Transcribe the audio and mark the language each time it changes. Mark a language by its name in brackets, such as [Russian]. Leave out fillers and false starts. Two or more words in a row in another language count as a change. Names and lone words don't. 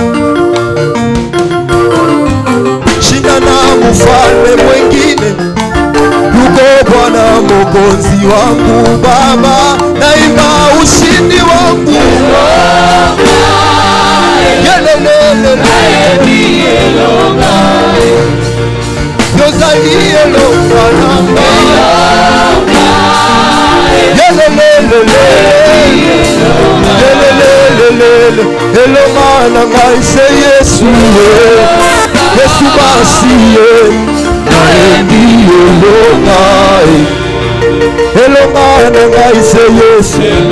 [Swahili] Shinda na mfalme mwengine, yuko Bwana Mwokozi wangu. Baba, naimba ushindi wangu. [Lingala] Yelelelele Yozalie Elonga Yelelelele Yelelelele Elonga na ngai se Yesu Yesu basiye naendi Elonga Elonga na ngai se Yesu